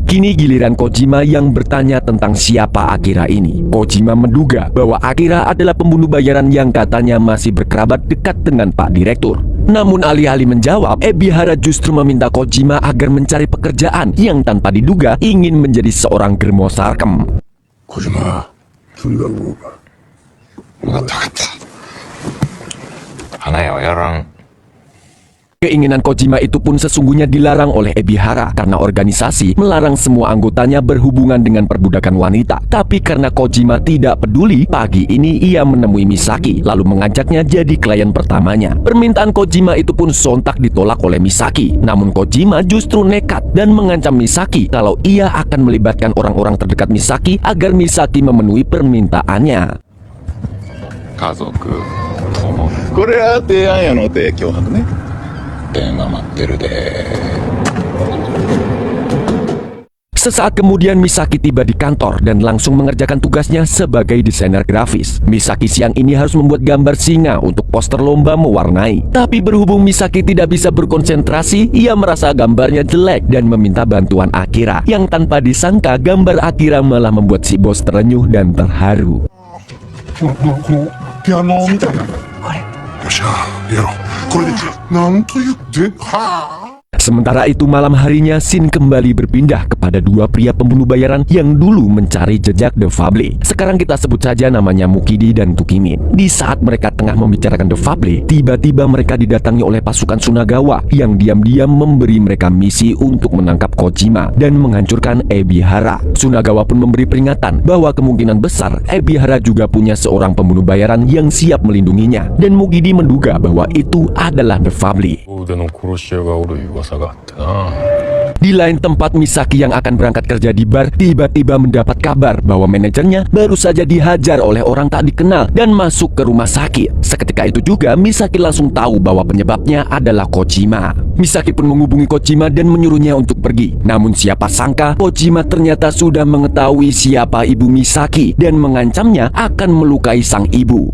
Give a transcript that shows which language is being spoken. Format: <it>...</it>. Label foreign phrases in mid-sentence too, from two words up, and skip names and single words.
<id>Kini giliran Kojima yang bertanya tentang siapa Akira ini. Kojima menduga bahwa Akira adalah pembunuh bayaran yang katanya masih berkerabat dekat dengan Pak Direktur. Namun alih-alih menjawab, Ebihara justru meminta Kojima agar mencari pekerjaan yang tanpa diduga ingin menjadi seorang germo sarkem.</id> <ja>小島、とにかく分かった分かった。花屋はやらん。</ja> <id>Keinginan Kojima itu pun sesungguhnya dilarang oleh Ebihara karena organisasi melarang semua anggotanya berhubungan dengan perbudakan wanita. Tapi karena Kojima tidak peduli, pagi ini ia menemui Misaki lalu mengajaknya jadi klien pertamanya. Permintaan Kojima itu pun sontak ditolak oleh Misaki. Namun Kojima justru nekat dan mengancam Misaki kalau ia akan melibatkan orang-orang terdekat Misaki agar Misaki memenuhi permintaannya.</id> <ja>家族、友。これは提案やのて脅迫ね。電話待ってるで。</ja> <id>Sesaat kemudian Misaki tiba di kantor dan langsung mengerjakan tugasnya sebagai desainer grafis. Misaki siang ini harus membuat gambar singa untuk poster lomba mewarnai. Tapi berhubung Misaki tidak bisa berkonsentrasi, ia merasa gambarnya jelek dan meminta bantuan Akira. Yang tanpa disangka gambar Akira malah membuat si bos terenyuh dan terharu.</id> <ja>このピアノみたいな。これ。よっしゃ、やろう。これでなんと言ってはあ。</ja> <id>Sementara itu malam harinya Shin kembali berpindah kepada dua pria pembunuh bayaran yang dulu mencari jejak The Fable. Sekarang kita sebut saja namanya Mukidi dan Tukimin. Di saat mereka tengah membicarakan The Fable, tiba-tiba mereka didatangi oleh pasukan Sunagawa yang diam-diam memberi mereka misi untuk menangkap Kojima dan menghancurkan Ebihara. Sunagawa pun memberi peringatan bahwa kemungkinan besar Ebihara juga punya seorang pembunuh bayaran yang siap melindunginya. Dan Mukidi menduga bahwa itu adalah The Fable.</id> <ja>腕の殺し屋がおる噂があってな。</ja> <id>Di lain tempat, Misaki yang akan berangkat kerja di bar tiba-tiba mendapat kabar bahwa manajernya baru saja dihajar oleh orang tak dikenal dan masuk ke rumah sakit. Seketika itu juga Misaki langsung tahu bahwa penyebabnya adalah Kojima. Misaki pun menghubungi Kojima dan menyuruhnya untuk pergi. Namun siapa sangka Kojima ternyata sudah mengetahui siapa ibu Misaki dan mengancamnya akan melukai sang ibu.</id>